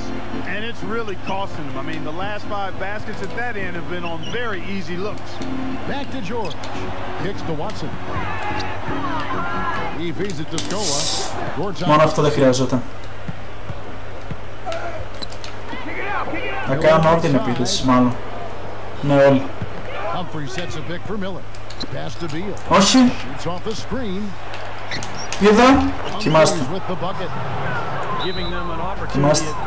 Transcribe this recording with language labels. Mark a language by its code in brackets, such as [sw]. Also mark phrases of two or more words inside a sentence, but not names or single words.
[en] And it's really costing them. I mean, the last 5 baskets at that end have been on very easy looks. Back to George. Kicks to Watson. He feeds it to Scola. [el] Μόνο αυτό δεν χρειαζόταν. Θα κάνω όλη την επίθεση, μάλλον. Ναι, όλοι. Όχι. Είδα. Κοιμάστε. Κοιμάστε.